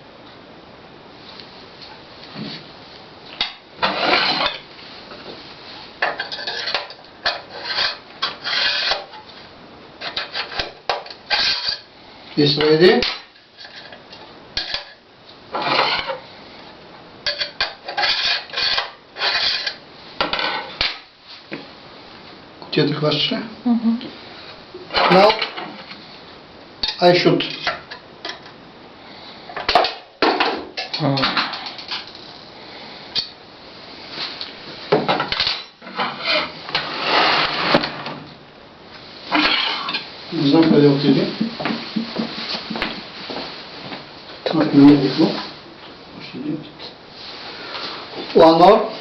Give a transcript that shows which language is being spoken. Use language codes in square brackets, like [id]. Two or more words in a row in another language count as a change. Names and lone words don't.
[en] Is ready. [bg] Кутията хващаш ли? [en] Now I shoot. [bg] Не знам къде отиде. Мак не е викло. Още един. [en] One more.